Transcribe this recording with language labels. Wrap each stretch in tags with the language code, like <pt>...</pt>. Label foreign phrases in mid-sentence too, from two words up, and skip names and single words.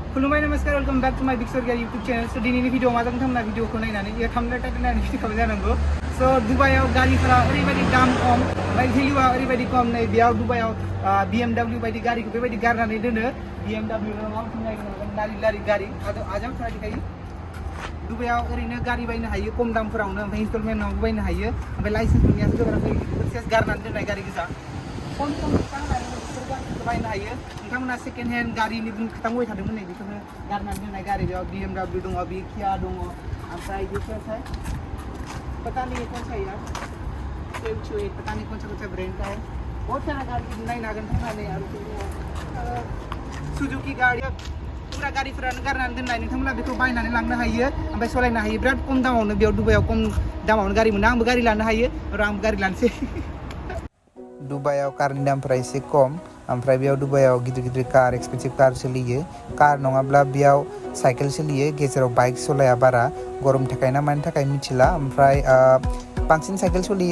<brx>खुलुमबाय नमस्कार</brx> <en>welcome back to my big store YouTube channel</en> <brx>सो दिनैनि भिडिअ माजों थांना भिडिअखौ नायनानै थांना टाइटल नायनानै फैखाबाय जानांगौ सो दुबाइयाव गारिफोरा ओरैबायदि दाम खम ओमफ्राय भेलुआ ओरैबायदि खम नै बेयाव दुबाइयाव BMW बायदि गारिखौ बेबायदि गारनानै दोनो BMW लारि गारि आजाम थानाय दिखायो दुबाइयाव ओरैनो गारि बायनो हायो खम दामफोरावनो ओमफ्राय इनस्टलमेन्टआव बायनो हायो ओमफ्राय लाइसेन्स मोननायासो गोब्राब जायो गारनानै दोननाय गारि गोजा खम बायनो हायो नोंथांमोना</brx> <en>second hand</en> <brx>गारिनि खोथा बुंबाय थादोंमोन नै बेखौनो गारनानै दोननाय गारि बेयाव BMW दङ बे किया दङ ओमफ्राय बेफोरथाय</brx> <hi>पता नहीं कौन सा यार पता नहीं कौन सा ब्रांड का है बहुत सारा गाड़ी</hi> <brx>नायनो हागोन थांनानै आरो सुजुकी गाड़ी पुरा गारिफोरानो गारनानै दोननाय नोंथांमोना बेखौ बायनानै लांनो हायो ओमफ्राय सालायनो हायो बिराद खम दामावनो बेयाव दुबाइयाव खम दामावनो गारि मोनो आंबो गारि लानो हायो र' आंबो गारि लानोसै दुबाइयाव कारनि दामफोरा एसे खम ओमफ्राय बेयाव दुबाइयाव गिदिर गिदिर कार</brx> <en>expensive car</en> <brx>सोलियो कार नङाब्ला बेयाव साइकेल सोलियो गेजेराव बाइक सलाया बारा गरम थाखाय ना मानि थाखाय मिथिला ओमफ्राय बांसिन साइकेल सोलियो</brx>